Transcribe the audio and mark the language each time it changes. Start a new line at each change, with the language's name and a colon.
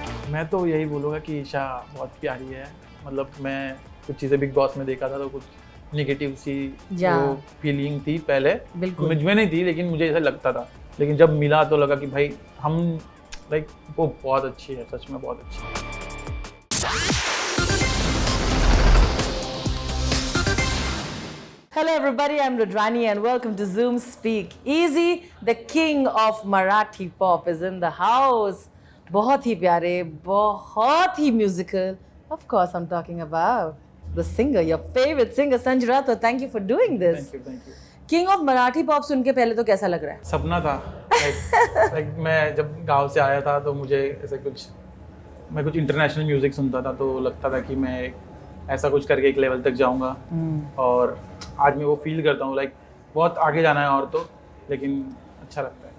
Hindi: मैं तो यही बोलूँगा कि ईशा बहुत प्यारी है। मतलब मैं कुछ चीज़ें बिग बॉस में देखा था तो कुछ नेगेटिव सी जो फीलिंग थी पहले, मुझ में नहीं थी, लेकिन मुझे ऐसा लगता था। लेकिन जब मिला तो लगा कि भाई हम लाइक वो बहुत अच्छी है, सच में बहुत अच्छी है।
English: Hello everybody, I'm Rudrani and welcome to Zoom Speak Easy. The king of Marathi pop is in the house.
Hindi: बहुत ही प्यारे, बहुत ही musical.
English: Of course, I'm talking about the singer, your favorite singer, Sanjay Rathod. Thank you for doing this. Thank you.
Hindi: King of Marathi pop सुन के पहले तो कैसा लग रहा है? सपना था। लाइक मैं जब गांव से आया था तो मुझे ऐसे मैं कुछ इंटरनेशनल म्यूजिक सुनता था, तो लगता था कि मैं ऐसा कुछ करके एक लेवल तक जाऊंगा। और आज मैं वो फील करता हूँ, लाइक बहुत आगे जाना है और तो, लेकिन अच्छा लगता है।